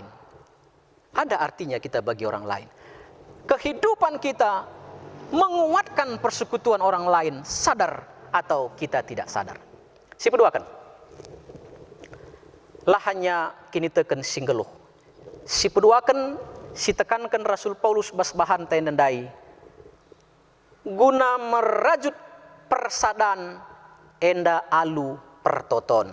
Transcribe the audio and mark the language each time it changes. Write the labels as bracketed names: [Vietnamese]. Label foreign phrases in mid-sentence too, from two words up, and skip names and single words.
[Indonesian] Ada artinya kita bagi orang lain. Kehidupan kita menguatkan persekutuan orang lain, sadar atau kita tidak sadar. [Batak Karo] Si peduakan. Lahannya kini teken singgeluh. Si peduakan si tekankan Rasul Paulus bas bahan tendendai. Guna merajut persadan enda alu pertoton.